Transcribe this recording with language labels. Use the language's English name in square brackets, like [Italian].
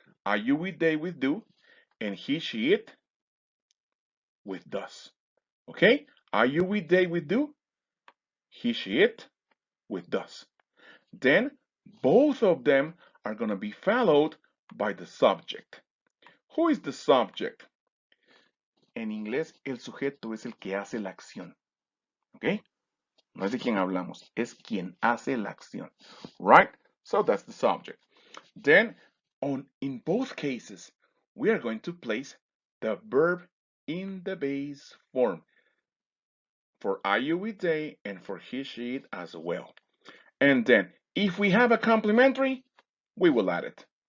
[English] Are you with they with do? And he, she, it with does. Okay? Are you with they with do? He, she, it with does. Then both of them are going to be followed by the subject. Who is the subject? [Spanish] En inglés, el sujeto es el que hace la acción. ¿Ok? No es de quien hablamos, es quien hace la acción. [English] Right? So that's the subject. Then, in both cases, we are going to place the verb in the base form for I, you, we, they, and for he, she, it as well. And then, if we have a complementary, we will add it.